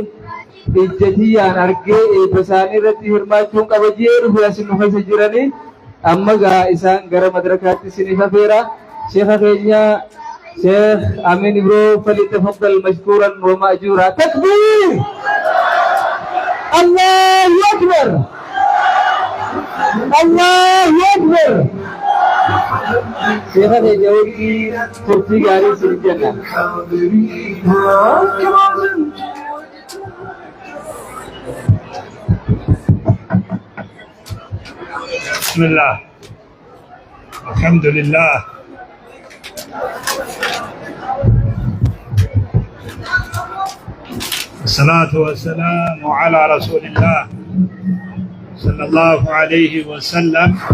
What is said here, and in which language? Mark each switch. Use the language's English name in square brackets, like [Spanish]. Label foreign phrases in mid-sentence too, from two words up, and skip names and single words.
[Oromo] Ijjatiyan argee basaanii irratti hirmaachuun qaba jeeru filasin nu keessa jiranii amma gaa isaan gara madrakaatti isiniif afeera sheekha keenya sheekh Amin Ibro [Arabic] فليتفضل مشكورا و مأجورا تكبير الله أكبر الله أكبر [Oromo] sheekha keenya wajjin turtii gaarii isin jenna [Arabic] بسم الله الحمد لله الصلاة والسلام على رسول الله صلى الله عليه وسلم